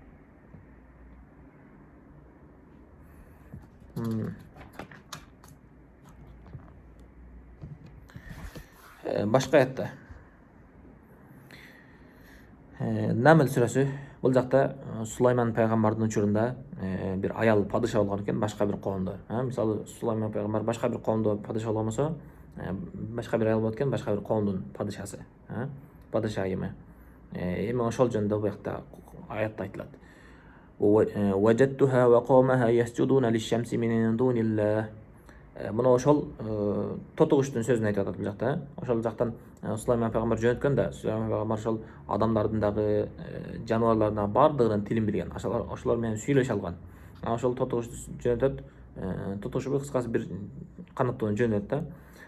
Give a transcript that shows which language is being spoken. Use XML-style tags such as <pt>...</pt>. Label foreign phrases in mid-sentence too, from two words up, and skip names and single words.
<ky>Башка аятта Намл сүрөсү, бул жакта Сулайман пайгамбардын учурунда бир аял падыша болгон экен башка бир коомдо. Мисалы Сулайман пайгамбар башка бир коомдо падыша болгон болсо, башка бир аял болот экен, башка бир коомдун падышасы, падыша айымы. Эми ошол жөнүндө бул жакта аятта айтылат.</ky> <ar>وجدتها وقومها يسجدون للشمس من دون الله.</ar> <ky>Мына ошол тотугуштун сөзүн айтып атат бул жакта. Ошол жактан Сулайман пайгамбар жөнөткөн да, Сулайман пайгамбар ошол адамдардын дагы, жаныбарлардын дагы бардыгынын тилин билген. Ошолор менен сүйлөшө алган. Ошол тотугушту жөнөтөт. Тотугуш кыскасы бир канаттууну жөнөтөт да.</ky>